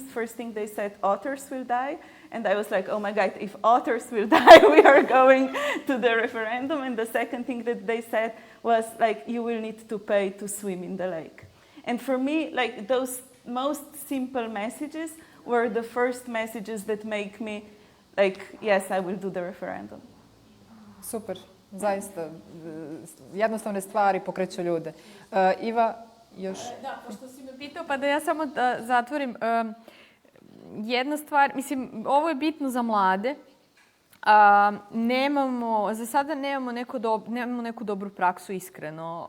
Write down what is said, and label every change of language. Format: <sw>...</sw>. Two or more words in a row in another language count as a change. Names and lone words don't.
<en>First thing, they said otters will die. And I was like, oh my God, if otters will die, we are going to the referendum. And the second thing that they said was like, you will need to pay to swim in the lake. And for me, like those most simple messages were the first messages that make me like, yes, I will do the referendum.</en> <hr>Super, zaista. Jednostavne stvari pokreću ljude. Iva, još? Da, pošto si me pitao, pa da ja samo zatvorim. Jedna stvar, mislim, ovo je bitno za mlade. Za sada nemamo neku dobru praksu, iskreno.</hr>